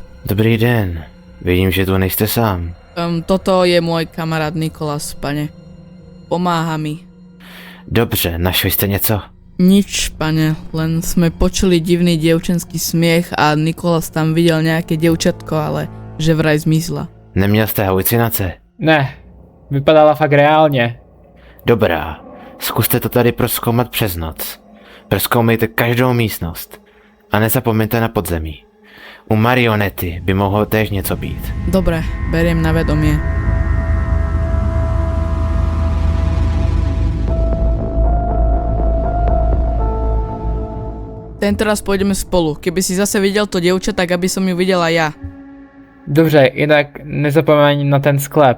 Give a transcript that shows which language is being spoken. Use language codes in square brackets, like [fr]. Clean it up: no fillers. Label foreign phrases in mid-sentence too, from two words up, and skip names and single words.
[cs] Dobrý den, vidím, že tu nejste sám. [sk] Toto je môj kamarát Nikolas, pane. Pomáha mi. [cs] Dobře, našli jste něco? [sk] Nič, pane, len sme počuli divný dievčenský smiech a Nikolas tam videl nejaké dievčatko, ale že vraj zmizla. [cs] Neměl jste halucinace? Ne, vypadala fakt reálně. Dobrá, zkuste to tady prozkoumat přes noc. Prozkoumejte každou místnost. A nezapomeňte na podzemí. U marionety by mohlo též něco být. [sk] Dobre, beriem na vedomie. Tentoraz pôjdeme spolu. Keby si zase videl to dievča, tak aby som ju videla ja. [cs] Dobře, jinak nezapomeň na ten sklep.